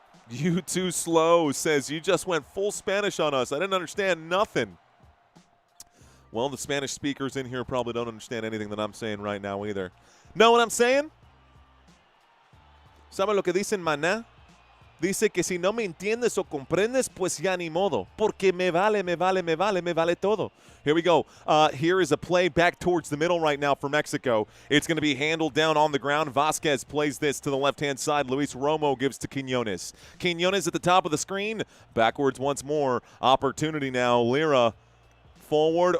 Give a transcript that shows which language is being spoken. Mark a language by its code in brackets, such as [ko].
[en] You too slow, says you just went full Spanish on us. I didn't understand nothing. Well, the Spanish speakers in here probably don't understand anything that I'm saying right now either. Know what I'm saying? [es] ¿Sabe lo que dicen, maná? Dice que si no me entiendes o comprendes, pues ya ni modo. Porque me vale todo. [en] Here we go. Here is a play back towards the middle right now for Mexico. It's going to be handled down on the ground. Vasquez plays this to the left-hand side. Luis Romo gives to Quinones. Quinones at the top of the screen. Backwards once more. Opportunity now. Lira forward.